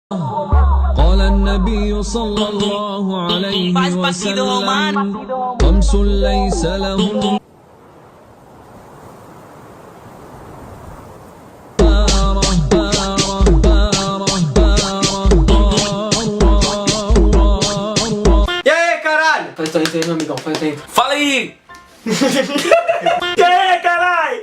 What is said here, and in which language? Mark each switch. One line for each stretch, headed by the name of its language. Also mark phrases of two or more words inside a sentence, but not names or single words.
Arabic: قال النبي صلى الله عليه وسلم خمس ليس لهن
Portuguese: E aí, caralho? Faz tua aí, meu amigão, faz tua aí. Fala aí! E aí, caralho?